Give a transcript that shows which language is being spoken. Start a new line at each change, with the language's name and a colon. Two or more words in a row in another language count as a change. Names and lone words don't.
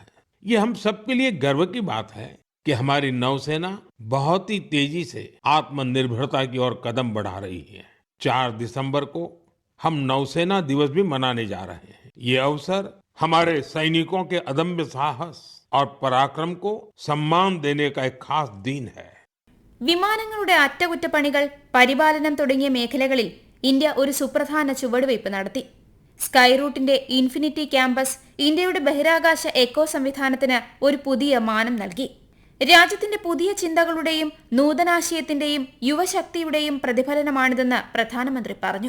Hindi: ये हम सबके लिए गर्व की बात है कि हमारी नौसेना बहुत ही तेजी से आत्मनिर्भरता की ओर कदम बढ़ा रही है। 4 दिसंबर को हम नौसेना दिवस भी मनाने जा रहे हैं। ये अवसर हमारे सैनिकों के अदम्य साहस और पराक्रम को सम्मान देने का एक खास दिन है।
Malayalam: വിമാനങ്ങളുടെ അറ്റകുറ്റപ്പണികൾ, പരിപാലനം തുടങ്ങിയ മേഖലകളിൽ ഇന്ത്യ ഒരു സുപ്രധാന ചുവടുവയ്പ് നടത്തി. സ്കൈ റൂട്ടിന്റെ ഇൻഫിനിറ്റി ക്യാമ്പസ് ഇന്ത്യയുടെ ബഹിരാകാശ എക്കോ സംവിധാനത്തിന് ഒരു പുതിയ മാനം നൽകി. രാജ്യത്തിന്റെ പുതിയ ചിന്തകളുടെയും നൂതനാശയത്തിന്റെയും യുവശക്തിയുടെയും പ്രതിഫലനമാണിതെന്ന് പ്രധാനമന്ത്രി പറഞ്ഞു.